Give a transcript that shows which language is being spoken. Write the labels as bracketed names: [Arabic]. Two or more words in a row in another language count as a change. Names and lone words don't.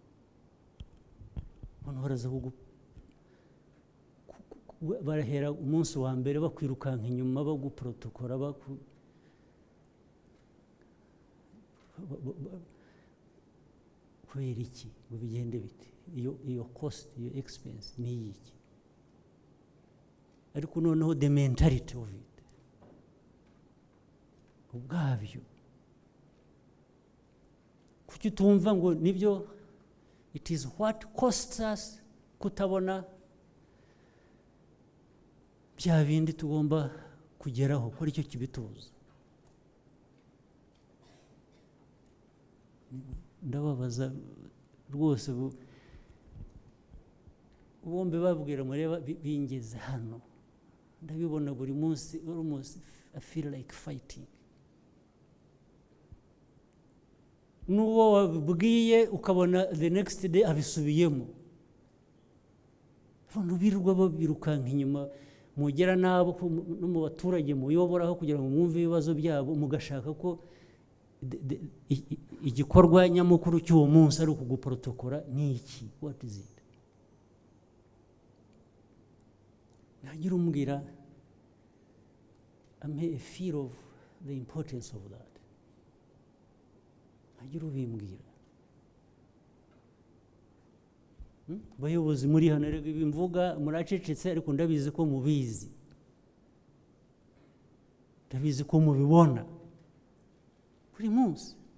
[Kinyarwanda] Hano haraza barahera umunsi wa mbere bakwirukanka inyuma baguprotokora kubera iki ngo bigende bite? Iyo cost, iyo expense ni iki? Ariko noneho [English] the mentality of it [Kinyarwanda] ubwabyo kuki tumva ngo nibyo [English] it is what costs us [Kinyarwanda] kutabona bya bindi tugomba kugeraho kuri icyo kibituza. Ndababaza rwose bombe babwira mureba bingeze hano ndabibona buri munsi [English] almost I feel like fighting. [Kinyarwanda] Nuwo wabwiye ukabona [English] the next day [Kinyarwanda] abisubiyemo. Abantu birirwa babirukanka inyuma mugera nabo no mu baturage muyoboraho kugira ngo mwumve ibibazo byabo mugashaka ko igikorwa nyamukuru cy'uwo munsi ari ukuguprotokora ni iki? [English] What is it? [Kinyarwanda] Nagira umbwira [English] I feel of the importance of that. [Kinyarwanda] ntagira ubimbwira. Bayobozi muri hano rero ibi mvuga muracecetse, ariko ndabizi ko mubizi, ndabizi ko mubibona buri munsi,